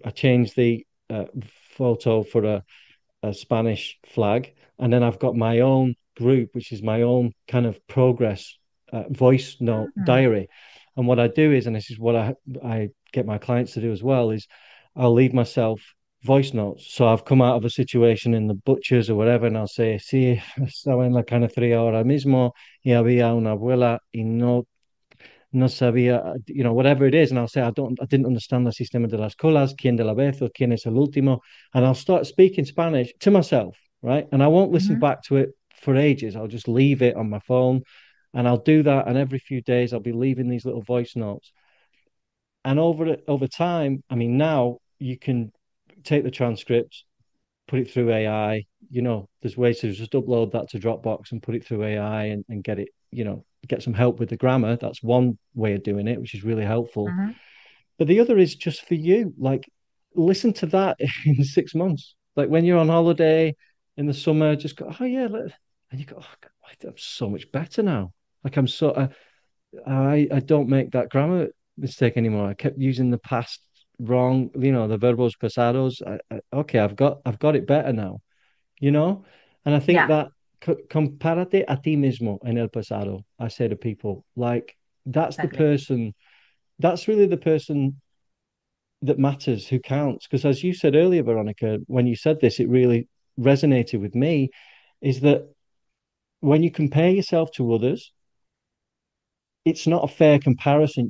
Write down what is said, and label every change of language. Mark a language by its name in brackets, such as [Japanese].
[English] I change the photo for a Spanish flag, and then I've got my own group, which is my own kind of progress voice note Mm. diary. And what I do is, and this is what I get my clients to do as well, is I'll leave myself voice notes. So I've come out of a situation in the butchers or whatever, and I'll say, [Spanish] sí, estaba en la carnicería ahora mismo y había una abuela y no sabía, [English] whatever it is. And I'll say, I didn't understand the [Spanish] sistema de las colas, quién de la vez, or quién es el último. [English] And I'll start speaking Spanish to myself, right? And I won't listen Hmm. back to it for ages. I'll just leave it on my phone, and I'll do that. And every few days, I'll be leaving these little voice notes. And over time, I mean, now you can take the transcripts, put it through AI. There's ways to just upload that to Dropbox and put it through AI, and get it, get some help with the grammar. That's one way of doing it, which is really helpful. Hmm. But the other is just for you. Like, listen to that in 6 months. Like, when you're on holiday in the summer, just go, oh yeah, and you go, oh, God, I'm so much better now. Like, I don't make that grammar mistake anymore. I kept using the past wrong, the [Spanish] verbos pasados. [English] Okay, I've got it better now, you know? And I think Yeah. that [Spanish] compárate a ti mismo en el pasado. [English] I say to people, like, that's the Exactly. person, that's really the person that matters, who counts. Because as you said earlier, Veronica, when you said this, it really resonated with me, is that when you compare yourself to others, it's not a fair comparison.